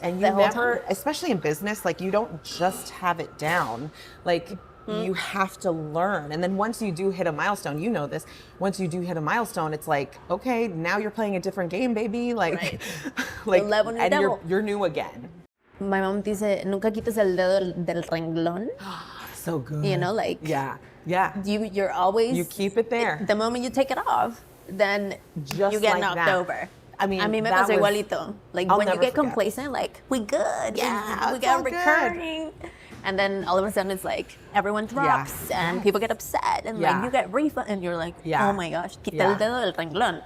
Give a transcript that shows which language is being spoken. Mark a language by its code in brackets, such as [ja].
[en] And you never, especially in business, like you don't just have it down. Like, you have to learn. And then once you do hit a milestone, you know this, once you do hit a milestone, it's like, okay, now you're playing a different game, baby. Like, like and you're new again. My mom [es] dice, nunca quites el dedo del renglón. [en] So good. You know, like. Yeah. You're always. You keep it there. The moment you take it off, then you get knocked over. I mean, [es] me pasó igualito. [en] Like when you get complacent, like, we good. Yeah, we got recurring. And then all of a sudden it's like everyone drops and people get upset and like you get refund and you're like, oh my gosh, [es] quita el dedo del renglón.